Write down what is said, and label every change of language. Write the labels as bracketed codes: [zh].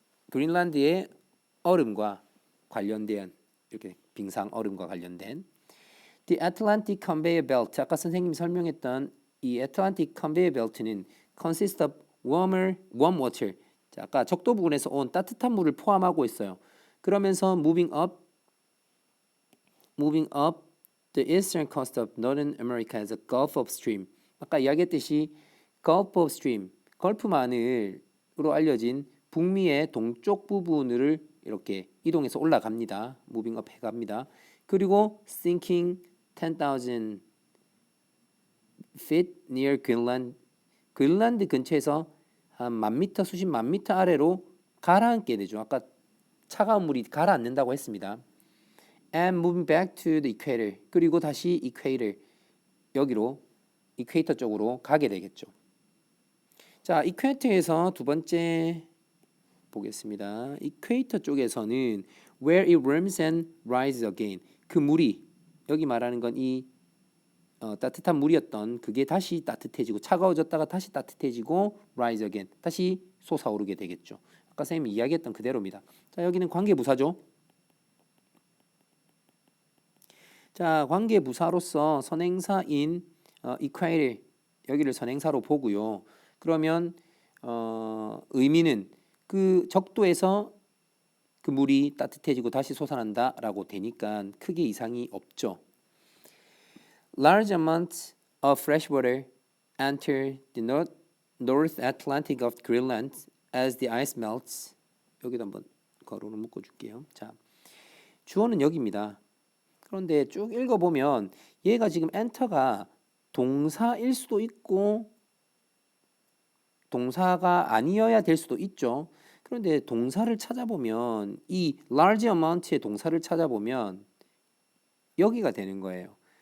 [ko] 그린란드의 얼음과 관련된 이렇게 빙상 얼음과 관련된 The Atlantic Conveyor Belt. 아까 선생님이 설명했던 이 Atlantic Conveyor Belt는 [en] consist of warm water. [ko] 자, 아까 적도 부근에서 온 따뜻한 물을 포함하고 있어요. [en] 그러면서 moving up the eastern coast of Northern America as a Gulf of Stream. [ko] 아까 이야기했듯이 Gulf of Stream, 걸프만으로 알려진 북미의 동쪽 부분을 이렇게 이동해서 올라갑니다. [en] Moving up [ko] 해갑니다. 그리고 [en] sinking 10,000 feet near Greenland. [ko] 그린란드 근처에서 한 10,000m, 수십 만 미터 아래로 가라앉게 되죠. 아까 차가운 물이 가라앉는다고 했습니다. [en] And moving back to the equator. [ko] 그리고 다시 여기로 이퀘이터 쪽으로 가게 되겠죠. 자, 이퀘이터에서 두 번째 보겠습니다. 이퀘이터 쪽에서는 [en] where it warms and rises again. [ko] 그 물이 여기 말하는 건 이 따뜻한 물이었던 그게 다시 따뜻해지고 차가워졌다가 다시 따뜻해지고 rise again. 다시 솟아오르게 되겠죠. 아까 선생님이 이야기했던 그대로입니다. 자, 여기는 관계부사죠. 자, 관계부사로서 선행사인 equator 여기를 선행사로 보고요. 그러면 의미는 그 적도에서 그 물이 따뜻해지고 다시 솟아난다라고 되니까 크게 이상이 없죠. [en] Large amounts of fresh water enter the North Atlantic of Greenland as the ice melts. [ko] 여기도 한번 거로를 묶어줄게요. 자, 주어는 여기입니다. 그런데 쭉 읽어보면 얘가 지금 enter가 동사일 수도 있고 동사가 아니어야 될 수도 있죠. 그런데 동사를 찾아보면 이 large amount의 동사를 찾아보면 여기가 되는 거예요.